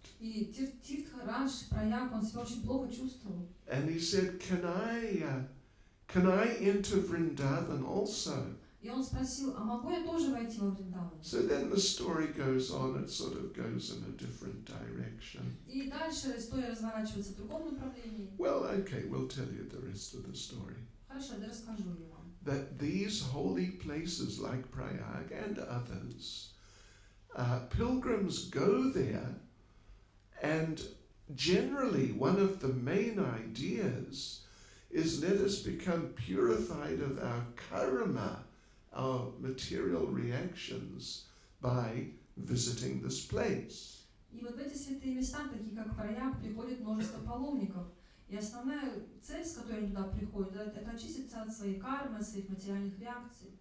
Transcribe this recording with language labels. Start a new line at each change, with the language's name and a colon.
Russian: И Тиртхарадж, Праяг, он себя очень плохо чувствовал.
English: And he said, can I enter Vrindavan also?
Russian: И он спросил, а могу я тоже войти во Вриндаван?
English: So then the story goes on, it sort of goes in a different direction.
Russian: И дальше история разворачивается в другом направлении.
English: Well, okay, we'll tell you the rest of the story.
Russian: Хорошо, да расскажу я вам.
English: That these holy places like Prayag and others, pilgrims go there, and generally one of the main ideas is let us become purified of our karma, our material reactions, by visiting this place.
Russian: И вот в эти святые места, такие как Праяг, приходит множество паломников. И основная цель, с которой они туда приходят, это очиститься от своей кармы, от своих материальных реакций.